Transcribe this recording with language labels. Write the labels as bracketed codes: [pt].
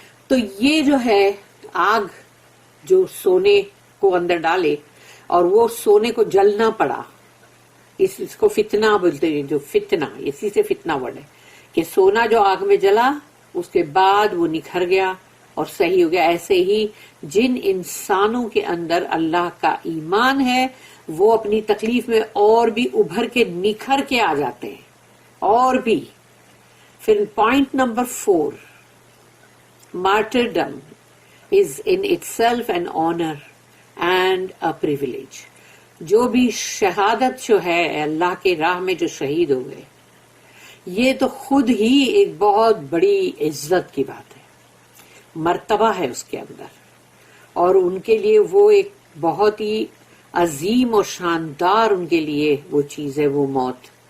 [ur] تو یہ جو ہے آگ جو سونے کو اندر ڈالے اور وہ سونے کو جلنا پڑا، اس کو فتنہ بولتے ہیں، جو فتنہ اسی سے فتنہ ورڈ ہے کہ سونا جو آگ میں جلا اس کے بعد وہ نکھر گیا اور صحیح ہو گیا. ایسے ہی جن انسانوں کے اندر اللہ کا ایمان ہے وہ اپنی تکلیف میں اور بھی ابھر کے نکھر کے آ جاتے ہیں اور بھی. پھر point number 4, [en] martyrdom is in itself an honor and a privilege. [ur] جو بھی شہادت جو ہے اللہ کے راہ میں جو شہید ہو گئے، یہ تو خود ہی ایک بہت بڑی عزت کی بات ہے، مرتبہ ہے اس کے اندر، اور ان کے لیے وہ ایک بہت ہی عظیم اور شاندار ان کے لیے وہ چیز ہے، وہ موت.